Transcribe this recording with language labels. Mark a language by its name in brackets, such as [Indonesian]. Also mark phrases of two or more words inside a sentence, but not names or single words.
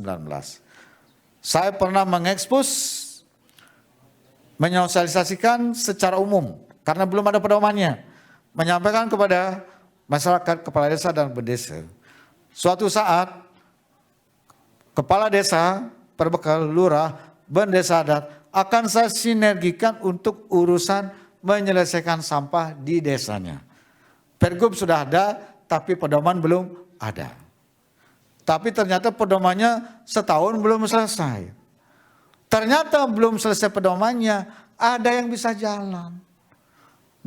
[Indonesian] Saya pernah mengekspos, menyosialisasikan secara umum. Karena belum ada pedomannya. Menyampaikan kepada masyarakat, kepala desa dan bendesa. Suatu saat, kepala desa, perbekal, lurah, bendesa adat, akan saya sinergikan untuk urusan menyelesaikan sampah di desanya. Pergub sudah ada, tapi pedoman belum ada. Tapi ternyata pedomannya setahun belum selesai. Ternyata belum selesai pedomannya, ada yang bisa jalan.